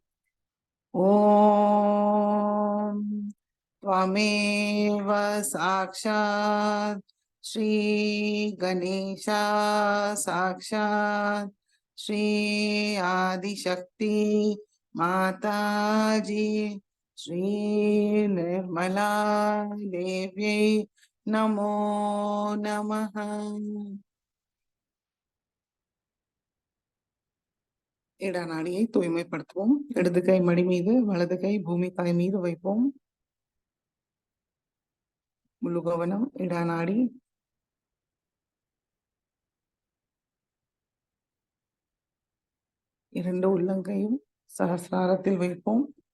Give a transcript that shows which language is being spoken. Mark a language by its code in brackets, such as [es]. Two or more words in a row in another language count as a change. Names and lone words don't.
[sa] ओम त्वमेव साक्षात् श्री गणेशा साक्षात् श्री आदिशक्ति माताजी श्री निर्मला देव्यै नमो नमः। [ta] இடநாடியை தூய்மைப்படுத்துவோம். இடது கை மடி மீது, வலது கை பூமி தாய் மீது வைப்போம். முழு கவனம் இடநாடி. இரண்டு உள்ளங்கையும் சகசிராரத்தில் வைப்போம்.